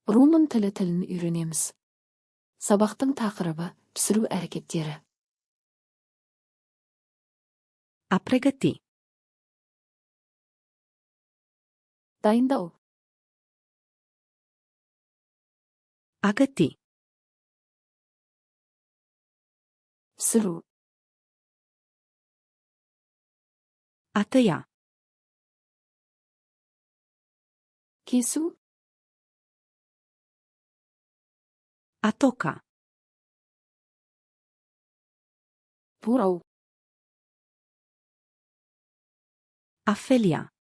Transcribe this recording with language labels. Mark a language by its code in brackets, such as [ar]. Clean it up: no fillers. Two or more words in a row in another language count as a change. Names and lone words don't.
[kk] Румын тілін үйренеміз. Сабақтың тақырыбы пісіру әрекеттері. [ro] A pregăti. [kk] Дайындау. [ro] A găti. [kk] Пісіру. [ro] A tăia. [kk] Кесу. [ro] A toca. [kk] Турау. [ro] A felia.